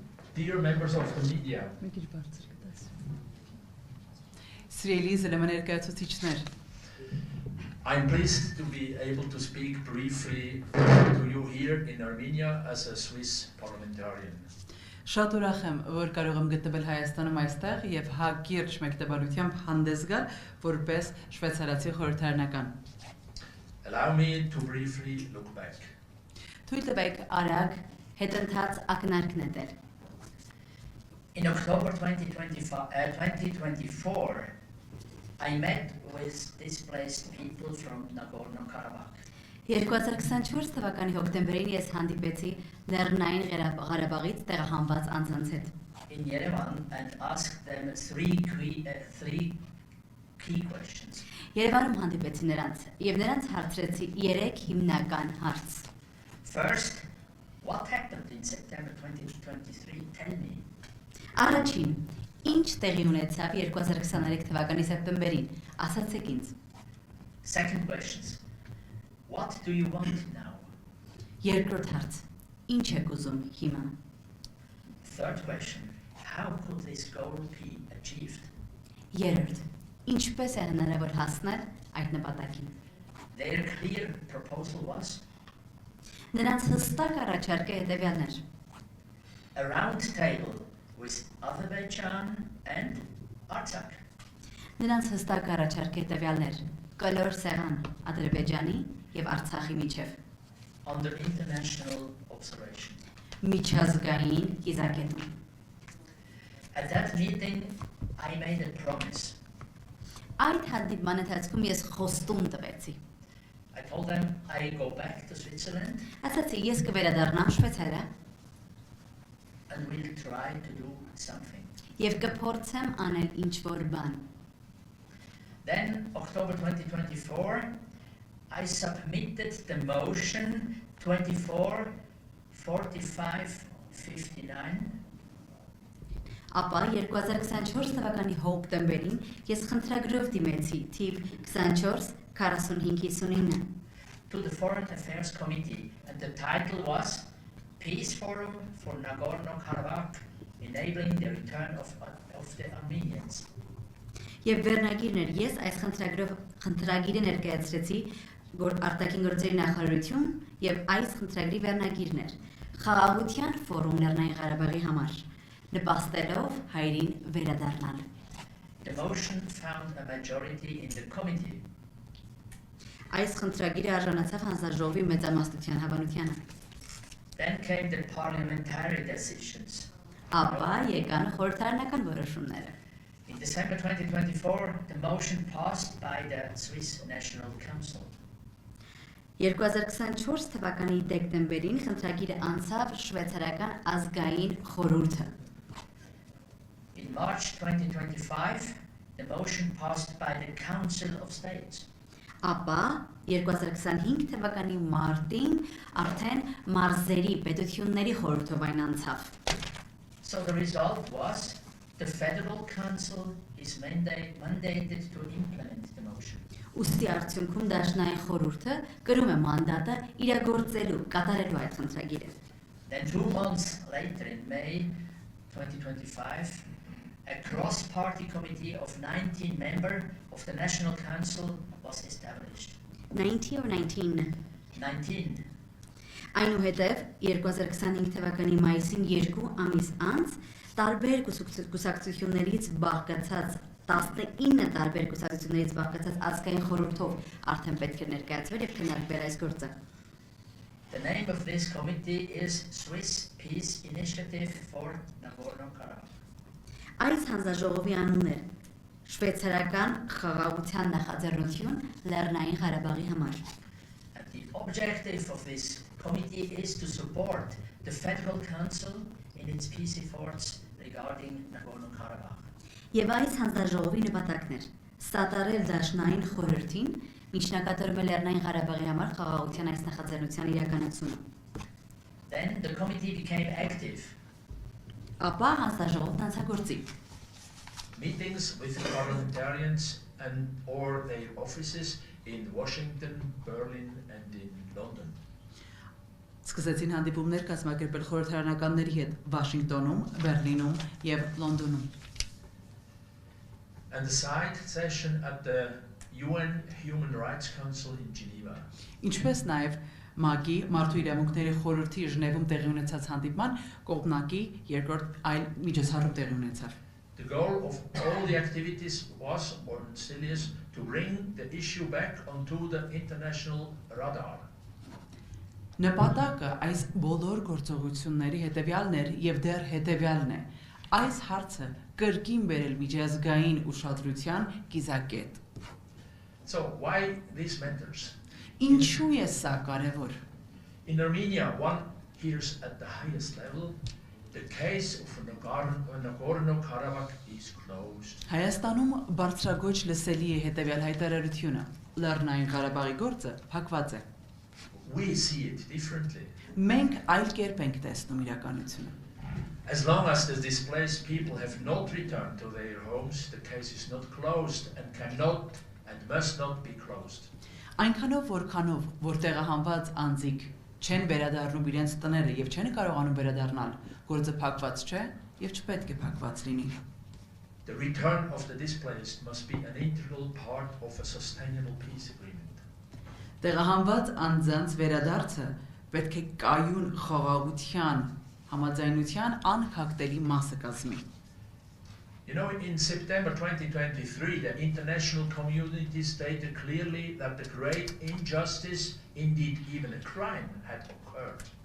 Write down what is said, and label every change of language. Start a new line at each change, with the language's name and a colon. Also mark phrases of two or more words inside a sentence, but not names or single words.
English: Dear members of the media, I'm pleased to be able to speak briefly to you here in Armenia as a Swiss parliamentarian.
Armenian: Շատ ուրախ եմ, որ կարող եմ գտնվել Հայաստանում այստեղ եւ հակիրճ մեկտեբանությամբ հանդես գալ որպես շվեյցարացի խորհրդարանական։
English: Allow me to briefly look back.
Armenian: Թույլ տվեք արագ հետընթաց ակնարկ նետել։
English: In October 2024, I met with displaced people from Nagorno-Karabakh.
Armenian: 2024 թվականի հոկտեմբերին ես հանդիպեցի Լեռնային Ղարաբաղից տեղահանված անձանց հետ։
English: In Yerevan and asked them three key questions.
Armenian: Երևանում հանդիպեցի նրանց եւ նրանց հարցրեցի 3 հիմնական հարց։
English: First, what happened in September 2023? Tell me.
Armenian: Առաջին, ինչ տեղի ունեցավ 2023 թվականի սեպտեմբերին, ասացեք ինձ։
English: Second questions. What do you want now?
Armenian: Երկրորդ հարց, ինչ եք ուզում հիմա։
English: Third question. How could this goal be achieved?
Armenian: Երրորդ, ինչպես է հնարավոր հասնել այդ նպատակին։
English: Their clear proposal was
Armenian: Նրանց հստակ առաջարկը հետևյալն էր։
English: a round table with Azerbaijan and Artsakh.
Armenian: Նրանց հստակ առաջարկը հետևյալն էր. կլոր սեղան Ադրբեջանի եւ Արցախի միջև։
English: Under international observation.
Armenian: Միջազգային կիզակետում։
English: At that meeting, I made a promise.
Armenian: Այդ հանդիպման ընթացքում ես խոստում տվեցի։
English: I told them I go back to Switzerland
Armenian: Ասացի ես կվերադառնամ Շվեյցարիա
English: and will try to do something.
Armenian: եւ կփորձեմ անել ինչ-որ բան։
English: Then, October 2024, I submitted the motion 244559.
Armenian: Ապա 2024 թվականի հոկտեմբերին ես խնդրագրով դիմեցի թիվ 244559
English: to the Foreign Affairs Committee, and the title was Peace Forum for Nagorno-Karabakh, enabling the return of the Armenians.
Armenian: Եվ վերնագիրն էր ես այս խնդրագիրը ներկայացրեցի արտաքին գործերի նախարարություն եւ այս խնդրագրի վերնագիրն էր Խաղաղության ֆորում Լեռնային Ղարաբաղի համար նպաստելով հայրին վերադառնալ։
English: The motion found a majority in the committee.
Armenian: Այս խնդրագիրը արժանացավ հանձնաժողովի մեծամասնության հավանությանը։
English: Then came the parliamentary decisions.
Armenian: Ապա եկան խորհրդարանական որոշումները։
English: In December 2024, the motion passed by the Swiss National Council.
Armenian: 2024 թվականի դեկտեմբերին խնդրագիրը անցավ շվեյցարական ազգային խորհուրդը։
English: In March 2025, the motion passed by the Council of States.
Armenian: Ապա 2025 թվականի մարտին արդեն մարզերի պետությունների խորհրդով այն անցավ։
English: So the result was the Federal Council is mandated to implement the motion.
Armenian: Ուստի արդյունքում դաշնային խորհուրդը կրում է մանդատը իրագործելու, կատարելու այդ խնդրագիրը։
English: Then 2 months later, in May 2025, a cross-party committee of 19 members of the National Council was established. 90 or 19? 19.
Armenian: Այնուհետև 2025 թվականի մայիսին 2 ամիս անց տարբեր կուսակցություններից բաղկացած 19 տարբեր կուսակցություններից բաղկացած ազգային խորհրդով արդեն պետք է ներկայացվել եւ քննարկվել այս գործը։
English: The name of this committee is Swiss Peace Initiative for Nagorno-Karabakh.
Armenian: Այս հանձնաժողովի անունն է շվեյցարական խաղաղության նախաձեռնություն Լեռնային Ղարաբաղի համար։
English: And the objective of this committee is to support the Federal Council in its peace efforts regarding Nagorno-Karabakh.
Armenian: Եվ այս հանձնաժողովի նպատակն էր սատարել դաշնային խորհրդին միջնակատարում է Լեռնային Ղարաբաղի համար խաղաղության այս նախաձեռնության իրականացումը։
English: Then the committee became active.
Armenian: Ապա հանձնաժողովն անցագործի։
English: Meetings with parliamentarians and or their offices in Washington, Berlin and in London.
Armenian: Սկսեցին հանդիպումներ կազմակերպել խորհրդարանականների հետ Վաշինգտոնում, Բերլինում եւ Լոնդոնում։
English: And the side session at the UN Human Rights Council in Geneva.
Armenian: Ինչպես նաեւ ՄԱԿ-ի Մարդու իրավունքների խորհրդի Ժնևում տեղի ունեցած հանդիպման կողմնակի երկրորդ այլ միջոցառում տեղի ունեցավ։
English: The goal of all the activities was, or still is, to bring the issue back onto the international radar.
Armenian: Նպատակը այս բոլոր գործողությունների հետևյալն էր եւ դեռ հետևյալն է։ Այս հարցը կրկին բերել միջազգային ուշադրության կիզակետ։
English: So why this matters?
Armenian: Ինչու է սա կարևոր։
English: In Armenia, one hears at the highest level, the case of Nagorno-Karabakh is closed.
Armenian: Հայաստանում բարձրագույն լսելի է հետևյալ հայտարարությունը. Լեռնային Ղարաբաղի գործը փակված է։
English: We see it differently.
Armenian: Մենք այլ կերպ ենք տեսնում իրականությունը։
English: As long as the displaced people have not returned to their homes, the case is not closed and cannot and must not be closed.
Armenian: Այնքանով որքանով որ տեղահանված անձիկ չեն վերադառնում իրենց տները եւ չեն կարողանում վերադառնալ, գործը փակված չէ եւ չպետք է փակված լինի։
English: The return of the displaced must be an integral part of a sustainable peace agreement.
Armenian: Տեղահանված անձանց վերադարձը պետք է կայուն խաղաղության համաձայնության անքակտելի մասը կազմի։
English: You know, in September 2023, the international community stated clearly that the great injustice, indeed even a crime, had occurred.